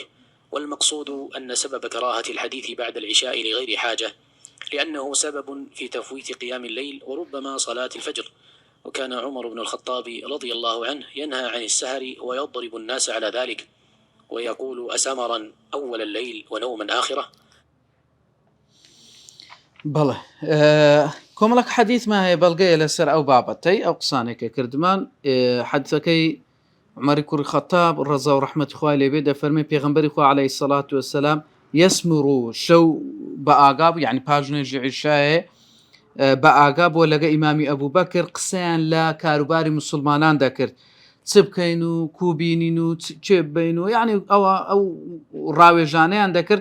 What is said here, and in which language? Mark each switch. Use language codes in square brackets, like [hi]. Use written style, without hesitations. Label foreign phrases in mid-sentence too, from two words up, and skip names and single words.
[ar] والمقصود أن سبب كراهة الحديث بعد العشاء لغير حاجة، لأنه سبب في تفويت قيام الليل وربما صلاة الفجر. وكان عمر بن الخطاب رضي الله عنه ينهى عن السهر ويضرب الناس على ذلك ويقول: أسمرا أول الليل ونوما آخرة. [ckb] بله كۆمەڵک حەدیثمان هەیە بەڵگەیە لەسەر ئەو بابەتەی ئەو قسانێکە کردمان. حەدیثەکەی عومەری کوڕی خەتاب ڕەزا و ڕەحمەتی خوای لێبێ دەفەرمێ پێغەمبەری خوا [ar] عەلەیهی سەڵات وەسەلام [ckb] یەسمر شەو بە ئاگا بوو، یعنی پاش نوێژی عیشایە بە ئاگا بۆ لەگە ئیمامی ئەبوو بەکر قسەیان لە کاروباری موسڵمانان دەکرد، چ بکەین و کوبینین و چێ ببین و یعنی ئەو ڕاوێژانەیان دەکرد.